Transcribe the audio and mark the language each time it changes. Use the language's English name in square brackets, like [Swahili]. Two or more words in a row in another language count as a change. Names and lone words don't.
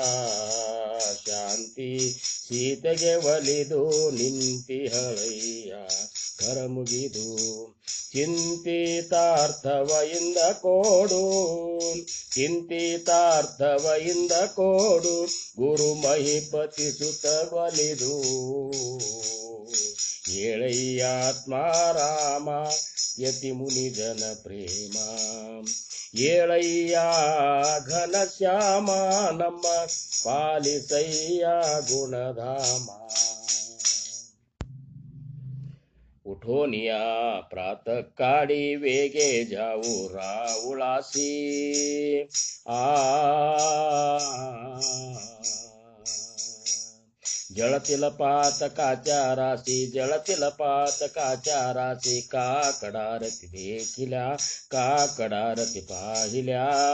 [Kannada] ಶಾಂತಿ ಸೀತೆಗೆ ಒಲಿದು ನಿಂತಿಹಳಯ್ಯ ಕರಮುಗಿದು, ಚಿಂತಿತಾರ್ಥವ ಇಂದ ಕೋಡು, ಚಿಂತಿತಾರ್ಥವ ಇಂದ ಕೋಡು, ಗುರು ಮಹಿಪತಿ ಸುತ ಒಲಿದು. ಏಳಯ್ಯ ಆತ್ಮ ರಾಮ ಯತಿ ಮುನಿ ಜನ ಪ್ರೇಮ, ಏಳಯ್ಯ ಘನ ಶ್ಯಾಮ ನಮ್ಮ ಪಾಲಿಸಯ್ಯ ಗುಣಧಾಮ. [Marathi] उठोनिया प्रातः काळी वेगे जाऊ राऊळासी. जळतील पातकाच्या राशी, जळतील पातकाच्या राशी, काकडारती देखिल्या, काकडारती पाहिल्या.